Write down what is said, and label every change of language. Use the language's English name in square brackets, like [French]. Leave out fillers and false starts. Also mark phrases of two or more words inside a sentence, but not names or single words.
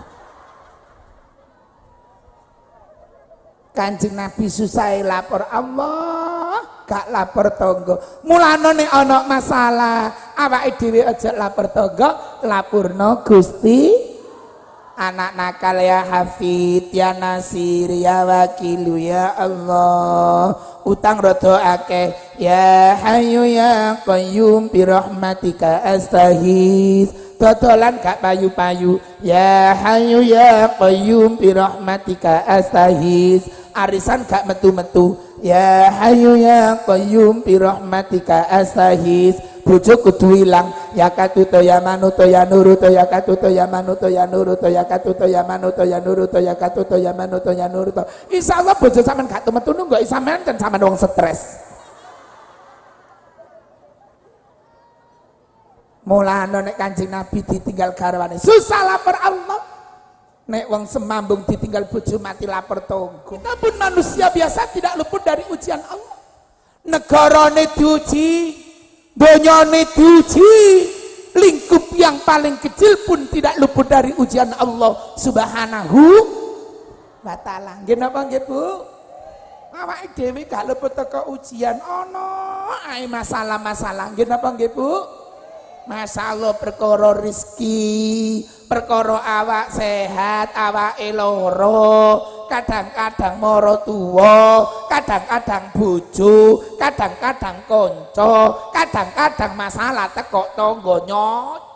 [Javanese] Kanjeng Nabi susah lapor Allah, gak lapor tangga. Mulane nek ana masalah, awake dhewe aja lapor tangga, lapurno Gusti. Anak nakal [Arabic] يا حفيظ, يا ناصر، يا وكيل، يا الله. [Javanese] Utang rodo akeh, [Arabic] يا حي يا قيوم برحمتك أستغيث. [Javanese] Dodolan gak payu-payu, [Arabic] يا حي يا قيوم برحمتك أستغيث. [Javanese] Arisan gak metu-metu, [Arabic] يا حي يا قيوم برحمتك أستغيث. [Javanese] Bojo kudu ilang, ya katuto ya manuto ya nuruto ya katuto ya manuto ya nuruto ya katuto ya manuto ya nuruto ya katuto ya manuto ya nuruto. Insyaallah bojo sampean gak metu nunggu sampean kan sampean wong stres. Mulane nek Kanjeng Nabi ditinggal garwane susah lapor Allah. Nek wong semambung ditinggal bojo mati lapor tangga. [Indonesian] Kita pun manusia biasa tidak luput dari ujian Allah. [Javanese] Negarane diuji, donyane diuji, [Indonesian] lingkup yang paling kecil pun tidak luput dari ujian Allah [Arabic] سبحانه وتعالى. [Javanese] Nggih napa nggih Bu? Awake dhewe gak luput teko ujian, ana ae masalah-masalah. Nggih napa nggih Bu? Masalah perkara rezeki, perkara awak sehat, awake loro, kadang-kadang mara tuwa, kadang-kadang bojo, kadang-kadang kanca, kadang-kadang masalah teko tangga nyot.